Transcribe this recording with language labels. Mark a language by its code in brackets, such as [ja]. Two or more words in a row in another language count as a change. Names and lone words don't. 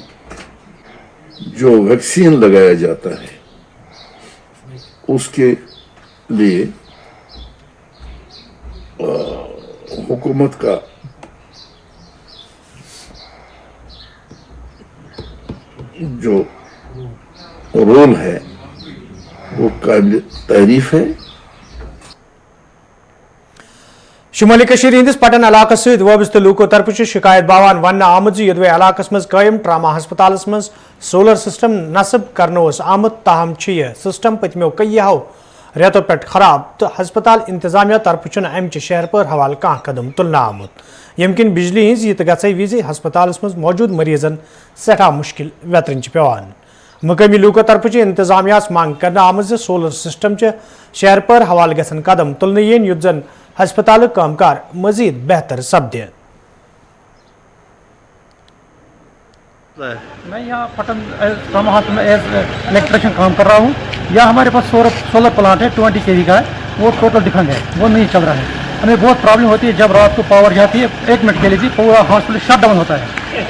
[hi] जो वैक्सीन लगाया जाता है उसके लिए हुकूमत का जो रोल है वो काबिल तारीफ है। [ks] शुमाली कशीर हिंदिस पटन इलाके सहित वाबस्त लूको तरफ शिकायत बावान वन आमद यदवे इलाकस मज कायम ट्रामा हस्पतालस मज [en] solar system [ks] नस्ब करने आमद ताहम यह सिस्टम पतमो कईयों रेतों पे खराब तो हस्पताल इंतजामिया तरफ अमच शहर पर हवाल कह कदम तुलना आमुत यमकिन बिजली हज यह गई विज हस्पतालस मज मौजूद मरीजन सठा मुश्किल वेतरन पेवान। मकामी लूको तरफ इंतजामिया मांग करना आमद [en] solar system [ks] शहर पर हवाल गसन कदम तुलने यन युत जन हस्पताल कामकार मजीद बेहतर सपदे। [hi] मैं यहाँ पटन ट्रामा हॉस्पिटल में [en] as electrician [hi] काम कर रहा हूँ। यहाँ हमारे पास [en] solar plant [hi] है 20 kV का है, वो टोटल डिफेंग है, वो नहीं चल रहा है। हमें बहुत प्रॉब्लम होती है जब रात को पावर जाती है, 1 मिनट के लिए भी पूरा हॉस्पिटल [en] shut down [hi] होता है।